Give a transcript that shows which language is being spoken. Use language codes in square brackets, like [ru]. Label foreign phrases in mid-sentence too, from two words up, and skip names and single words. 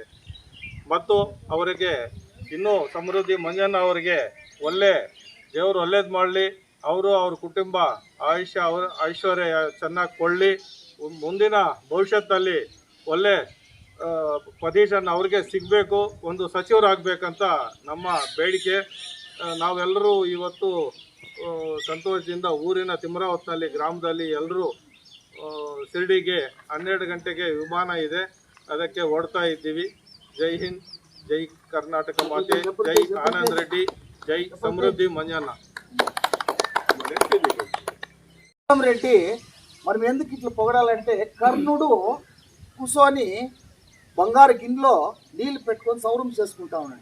[kn] ಮತ್ತು ಅವರಿಗೆ ಇನ್ನೂ ಸಮೃದ್ಧಿ ಮಂಜಣ್ಣ ಅವರಿಗೆ ದೇವರು ಒಳ್ಳೇದು ಮಾಡಲಿ, ಅವರು ಅವ್ರ ಕುಟುಂಬ ಐಶ್ವರ್ಯ ಚೆನ್ನಾಗಿ ಕೊಳ್ಳಿ, ಮುಂದಿನ ಭವಿಷ್ಯತ್ತಲ್ಲಿ ಒಳ್ಳೆ ಪೊಸಿಷನ್ ಅವ್ರಿಗೆ ಸಿಗಬೇಕು, ಒಂದು ಸಚಿವರಾಗಬೇಕಂತ ನಮ್ಮ ಬೇಡಿಕೆ. ನಾವೆಲ್ಲರೂ ಇವತ್ತು ಸಂತೋಷದಿಂದ ಊರಿನ ತಿಮ್ರಾವತ್ನಹಳ್ಳಿ ಗ್ರಾಮದಲ್ಲಿ ಎಲ್ಲರೂ ಶಿರಡಿಗೆ 12 ಗಂಟೆಗೆ ವಿಮಾನ ಇದೆ, ಅದಕ್ಕೆ ಹೊರಡ್ತಾ ಇದ್ದೀವಿ. ಜೈ ಹಿಂದ್, [te] జై కర్ణాటక మాతే, జై ఆనంద్ రెడ్డి, జై సమృద్ధి మంజన్న రెడ్డి. మనం ఎందుకు ఇట్లా పొగడాలంటే, కర్ణుడు కూర్చొని బంగారు గిన్నెలో నీళ్లు పెట్టుకొని సౌరం చేసుకుంటా ఉన్నాడు.